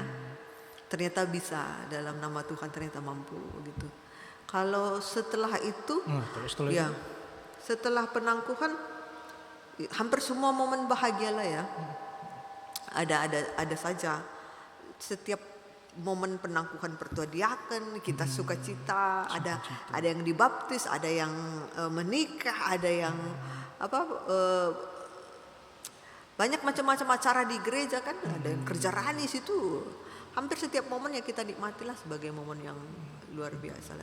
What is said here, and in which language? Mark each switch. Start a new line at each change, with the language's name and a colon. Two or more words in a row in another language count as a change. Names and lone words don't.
Indonesian: Ternyata bisa dalam nama Tuhan, ternyata mampu gitu. Kalau setelah itu setelah penangkuhan hampir semua momen bahagia lah ya. Ada saja. Setiap momen penangkuhan pertua diaken kita sukacita, ada yang dibaptis, ada yang menikah, ada yang banyak macam-macam acara di gereja kan, ada yang kerja ranis itu. Hampir setiap momen yang kita nikmatilah sebagai momen yang luar biasa lah.